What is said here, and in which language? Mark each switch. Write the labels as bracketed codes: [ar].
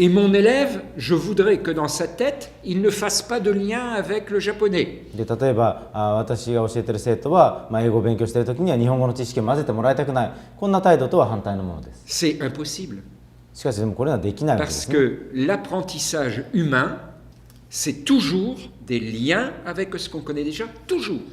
[fr] Et mon élève, je voudrais que dans sa tête, il ne fasse pas de lien avec le japonais. [ja] で、例えば私が教えている生徒は、英語を勉強しているときには日本語の知識を混ぜてもらいたくない、こんな態度とは反対のものです。 [fr] C'est impossible. [ja] しかしでもこれはできないわけですね。 [fr] Parce que l'apprentissage humain, c'est toujours des liens avec ce qu'on connaît déjà, toujours.